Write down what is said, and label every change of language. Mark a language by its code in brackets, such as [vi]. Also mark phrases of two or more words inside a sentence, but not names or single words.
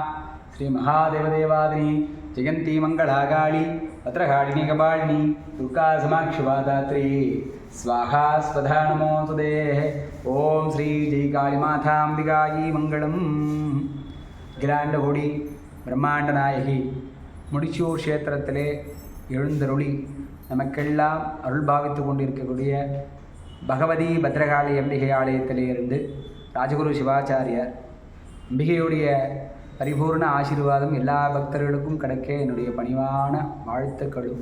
[sa] श्रीमहादेवदेवादिनी जयन्ती मङ्गलाकाली भद्रकालिनी कपालिनी दुर्गा समाक्षिवादात्री स्वाहा स्वधा नमोऽस्तुते। ॐ श्री जयकालिमाताम्बिकायै मङ्गलम्। अखिलाण्डकोटि ब्रह्माण्डनायकि [ta] முடிச்சூர் க்ஷேத்திரத்திலே எழுந்தருளி நமக்கெல்லாம் அருள் பாவித்து கொண்டிருக்கக்கூடிய பகவதி பத்ரகாளி அம்பிகை ஆலயத்திலே இருந்து ராஜகுரு சிவாச்சாரியர் அம்பிகையுடைய பரிபூர்ண ஆசீர்வாதம் எல்லா பக்தர்களுக்கும் கிடைக்க என்னுடைய பணிவான வாழ்த்துக்களும்.